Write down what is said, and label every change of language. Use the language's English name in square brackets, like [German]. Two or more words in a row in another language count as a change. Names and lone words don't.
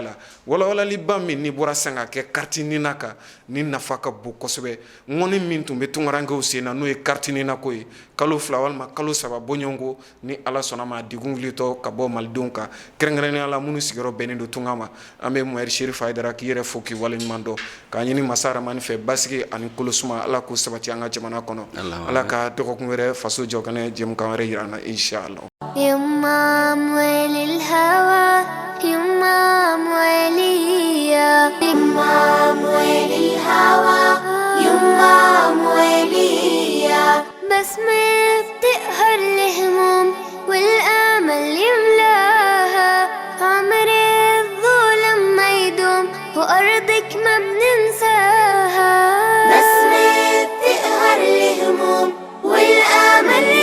[Bambara] la walawalaliba min ni bɔra san ka kɛ kariti nina kan ni nafa ka bon kosɛbɛ ŋɔni min tun bɛ tunkarankew sen na n'o ye kariti nina ko ye kalo 2 walima kalo 3 bɔɲɔgɔnko ni ala sɔnna ma degun wulitɔ ka bɔ malidenw kan kɛrɛnkɛrɛnnenya la minnu sigiyɔrɔ bɛnnen don tunga ma an bɛ Mohamed Cherif Aidara k'i yɛrɛ fo k'i waleɲuman dɔn k'a ɲini masa Aramani fɛ basigi ani kolosuma ala k'o sabati an ka jamana kɔnɔ ala ka dɔgɔkun wɛrɛ faso jɔ kɛnɛ jɛmukan wɛrɛ yira an na inchallah. [Arabic] يما موالي الهوى يما مواليا يما موالي الهوى يما مواليا بسمة بتقهر الهموم والآمل يملاها عمر الظلم ما يدوم وأرضك ما بننساها بسمة بتقهر الهموم والآمل